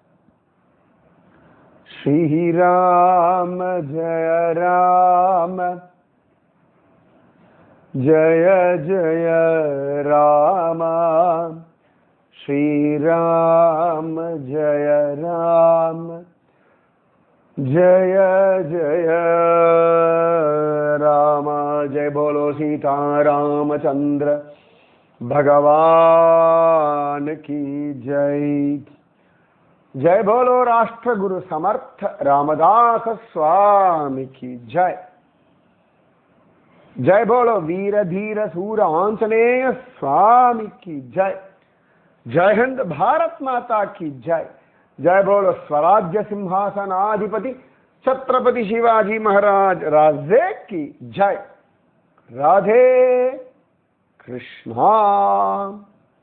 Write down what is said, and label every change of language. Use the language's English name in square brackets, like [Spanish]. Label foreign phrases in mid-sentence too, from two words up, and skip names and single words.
[Sanskrit] ஸ்ரீராம ஜய ராம ஜய ஜய ராம. ஸ்ரீராம ஜய ராம ஜய ஜய ராம. [Hindi] जय बोलो सीता रामचंद्र भगवान की जय. जय बोलो राष्ट्र गुरु समर्थ रामदास स्वामी की जय. जय बोलो वीर धीर सूर आंजनेय स्वामी की जय. जय हिंद भारत माता की जय. जय बोलो स्वराज्य सिंहासनाधिपति छत्रपति शिवाजी महाराज राजे की जय. राधे कृष्णा.